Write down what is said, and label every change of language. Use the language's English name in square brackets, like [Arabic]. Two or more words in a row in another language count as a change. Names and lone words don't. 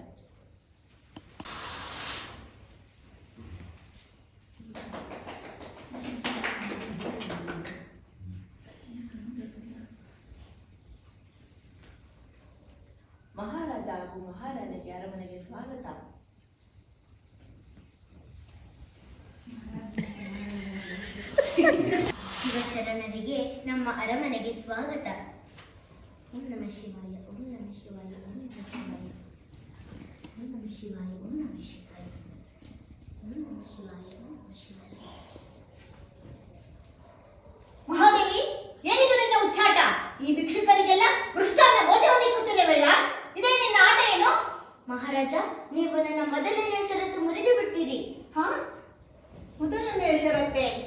[Kannada] ಮಹಾರಾಜ ಹಾಗೂ ಮಹಾರಾಣಿಗೆ ಅರಮನೆಗೆ ಸ್ವಾಗತ. ಶಿವಶರಣರಿಗೆ ನಮ್ಮ ಅರಮನೆಗೆ ಸ್ವಾಗತ. [Sanskrit] ಓಂ ನಮಃ ಶಿವಾಯ, ಓಂ ನಮಃ ಶಿವಾಯ, ಓಂ ನಮಃ ಶಿವಾಯ, ಓಂ ನಮಃ ಶಿವಾಯ, ಓಂ ನಮಃ ಶಿವಾಯ, ಓಂ ನಮಃ ಶಿವಾಯ, ಓಂ ನಮಃ ಶಿವಾಯ. [Kannada] ಮಹಾದೇವಿ, ಏನಿದು ನಿನ್ನ ಉಚ್ಚಾಟ? ಈ ಭಿಕ್ಷುಕರಿಗೆಲ್ಲ ಮೃಷ್ಟಾನ್ನ ಭೋಜನವನ್ನು ಇಕ್ಕುತ್ತಿರುವೆಲ್ಲ, ಇದೇ ನಿನ್ನ ಆಟ ಏನು? ಮಹಾರಾಜ, ನೀವು ನನ್ನ ಮೊದಲನೆಯ ಷರತ್ತು ಮುರಿದು ಬಿಟ್ಟಿರಿ. ಹಾ, ಮೊದಲನೆಯ ಷರತ್ತೆ?